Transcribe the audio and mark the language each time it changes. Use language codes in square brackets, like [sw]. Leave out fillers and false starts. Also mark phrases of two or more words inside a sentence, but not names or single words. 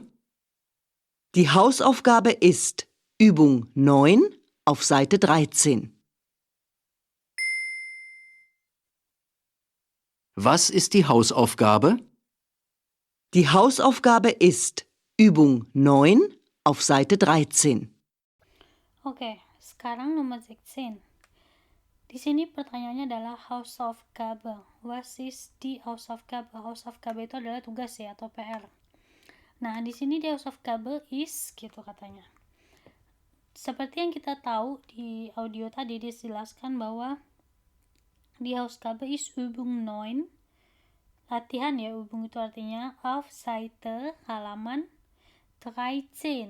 [de] Die Hausaufgabe ist Übung 9 auf Seite 13. Was ist die Hausaufgabe? Die Hausaufgabe ist Übung 9 auf Seite 13. [id] Oke, sekarang nomor 16. Di sini pertanyaannya adalah Hausaufgabe. [de] Was ist die Hausaufgabe? [id] Hausaufgabe itu adalah tugas ya atau PR. Nah, di sini [de] die Hausaufgabe is [id] gitu katanya. seperti yang kita tahu di audio tadi dijelaskan bahwa [de] die Hausaufgabe ist Übung 9, [id] latihan ya, Übung itu artinya [de] auf Seite [id] halaman 13.